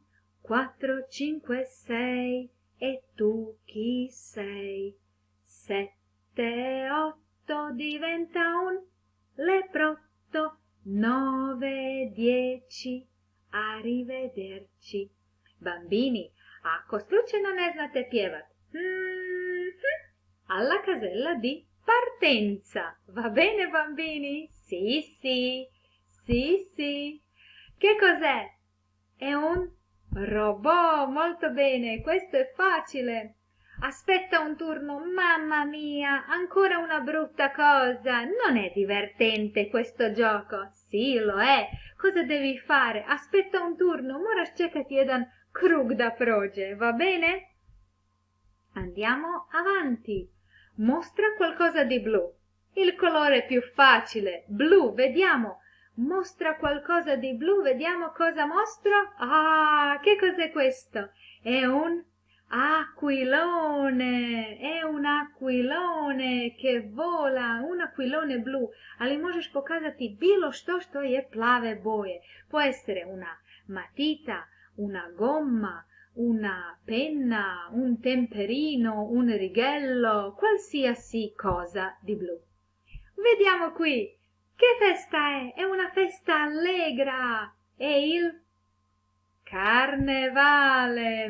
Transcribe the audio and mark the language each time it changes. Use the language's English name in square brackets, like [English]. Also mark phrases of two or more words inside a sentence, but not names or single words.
[Italian] 4, 5, 6, e tu chi sei? 7, 8, diventa un leprotto. 9, 10, arrivederci. Bambini, [Croatian] ako slučajno ne znate pjevat, [Italian] alla casella di partenza. Va bene bambini? Sì, sì, sì, sì. Che cos'è? È un robot, molto bene, questo è facile. Aspetta un turno, mamma mia, ancora una brutta cosa. Non è divertente questo gioco? Sì, lo è. Cosa devi fare? Aspetta un turno, [Croatian] moraš čekati jedan krug da prođe, [Italian] va bene? Andiamo avanti. Mostra qualcosa di blu. Il colore più facile, blu, vediamo. Mostra qualcosa di blu, vediamo cosa mostra. Ah, che cos'è questo? È un aquilone che vola, un aquilone blu. [Croatian] Ali možeš pokazati bilo što je plave boje. [Italian] Può essere una matita, una gomma, una penna, un temperino, un righello, qualsiasi cosa di blu. Vediamo qui. Che festa è? È una festa allegra. È il carnevale.